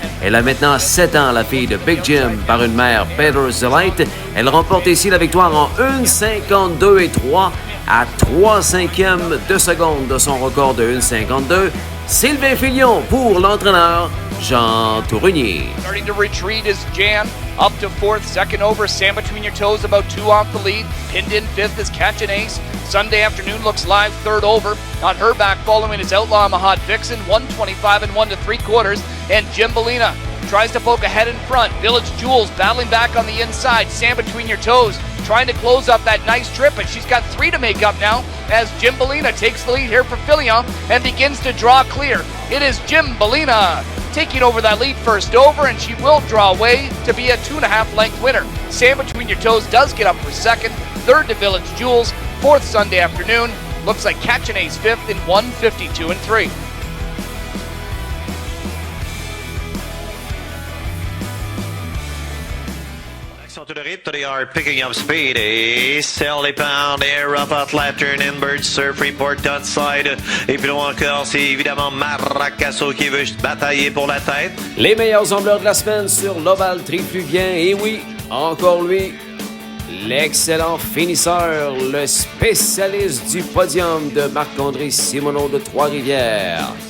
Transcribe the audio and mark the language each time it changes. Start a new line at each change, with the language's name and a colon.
French: Elle a maintenant 7 ans, la fille de Big Jim, par une mère Bettor's Delight. Elle remporte ici la victoire en 1:52.3 à 3/5 de seconde de son record de 1:52. Sylvain Filion pour l'entraîneur Jean Tourigny.
English: Starting to retreat is Jan. Up to fourth, second over, Sam Between Your Toes about 2 off the lead. Pinned in fifth is Catch an Ace. Sunday Afternoon looks live, third over. On her back following is Outlaw Mahad Vixen, 125 and 1 3/4. And Jim Bellina tries to poke ahead in front. Village Jewels battling back on the inside. Sam Between Your Toes trying to close up that nice trip, but she's got 3 to make up now as Jim Bellina takes the lead here for Filion and begins to draw clear. It is Jim Bellina taking over that lead first over, and she will draw away to be a 2.5 length winner. Sam Between Your Toes does get up for second, third to Village Jewels, fourth Sunday Afternoon. Looks like Catch an Ace fifth in 1:52 and 3. To the rip, they are picking up speed. Sally Pound, Air Up at Lantern, Inbird, Surf Report outside.
French: Et puis là encore, c'est évidemment Maracasseau qui veut batailler pour la tête. Les meilleurs ombleurs de la semaine sur l'Oval Trifluvien. Et oui, encore lui, l'excellent finisseur, le spécialiste du podium de Marc-André Simoneau de Trois-Rivières.